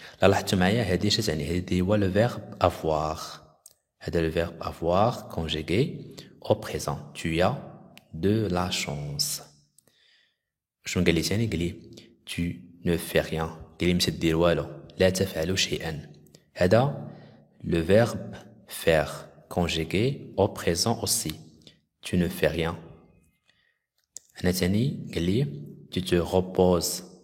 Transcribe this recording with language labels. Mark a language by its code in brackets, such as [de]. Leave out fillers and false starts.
[ar] لا لاحظتوا معايا هذه اش تعني؟ هذه هو [fr] le verbe avoir. [ar] هذا [fr] le verbe avoir conjugué au présent. tu as de la chance. [ar] شنو قال لي ثاني؟ قال لي [fr] tu ne fais rien. [ar] قال لي ما تدير والو. لا تفعل شيئا. هذا [fr] le verbe faire conjugué au présent aussi. tu ne fais rien. [ar] هنا تاني قال لي [fr] tu te reposes.